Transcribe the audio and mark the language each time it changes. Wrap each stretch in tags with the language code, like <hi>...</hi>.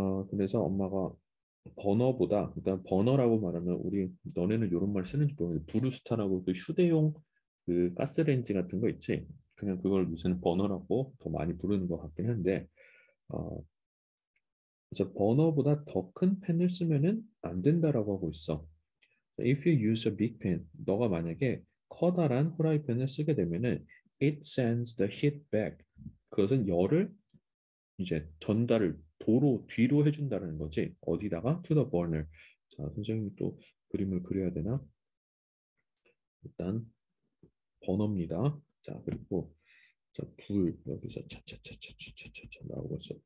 <ko>그래서 엄마가 버너보다, 일단 버너라고 말하면 우리 너네는 이런 말 쓰는지 모르겠는데 브루스타라고 그 휴대용 그 가스레인지 같은 거 있지. 그냥 그걸 요새는 버너라고 더 많이 부르는 것 같긴 한데 어, 그래서 버너보다 더 큰 팬을 쓰면은 안 된다라고 하고 있어.</ko> <en>If you use a big pan,</en> <ko>너가 만약에 커다란 후라이팬을 쓰게 되면은</ko> <en>it sends the heat back.</en> <ko>그것은 열을 이제 전달을 뒤로 해준다는 거지. 어디다가?</ko> <en>To the burner.</en> <ko>자, 선생님이 또 그림을 그려야 되나? 일단 버너입니다. 자, 그리고 자, 불 여기서 차차차차차차차 나오고 있어.</ko>